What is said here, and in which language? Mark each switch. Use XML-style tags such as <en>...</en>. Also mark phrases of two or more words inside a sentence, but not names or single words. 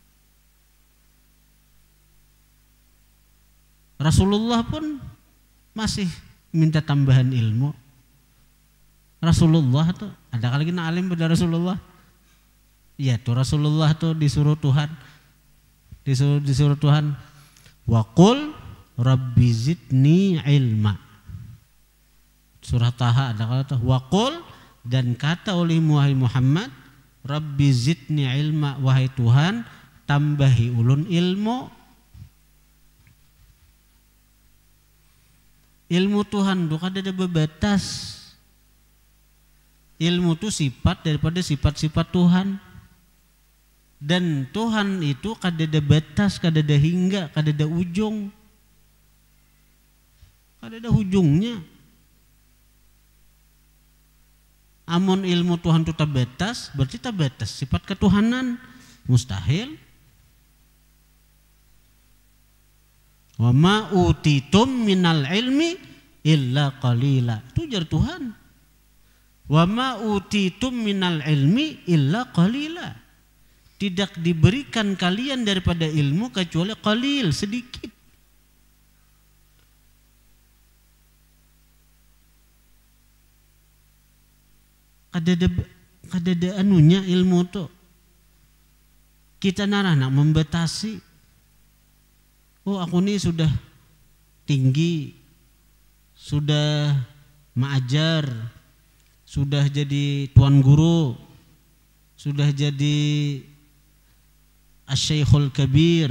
<id>Rasulullah pun masih minta tambahan ilmu.</id> <bjn>Rasulullah tuh ada kali kena alim pada Rasulullah. Iya tuh Rasulullah tuh disuruh Tuhan, disuruh Tuhan.</bjn> <ar>Wa qul rabbi zidni ilma.</ar> <id>Surah Taha ada kata</id> <ar>wa qul,</ar> <id>dan kata oleh Muhammad,</id> <ar>rabbi zidni ilma,</ar> <bjn>wahai Tuhan tambahi ulun ilmu. Ilmu Tuhan itu kada ada batas.</bjn> <id>Ilmu itu sifat daripada sifat-sifat Tuhan.</id> <bjn>Dan Tuhan itu kada ada batas, kada ada hingga, kada ada ujung. Kada ada ujungnya. Amun ilmu Tuhan itu terbatas, berarti terbatas sifat ketuhanan.</bjn> <id>Mustahil.</id> <ar>Wa ma utitum minal ilmi illa qalila.</ar> <bjn>Itu jar Tuhan.</bjn> <ar>Wa ma utitum minal ilmi illa qalila.</ar> <id>Tidak diberikan kalian daripada ilmu kecuali qalil, sedikit.</id> <bjn>Kadada anunya ilmu tuh. Kita narana membatasi.</bjn> <id>Oh, aku nih sudah tinggi, sudah mengajar, sudah jadi tuan guru, sudah jadi</id> <ar>asyaikhul kabir.</ar>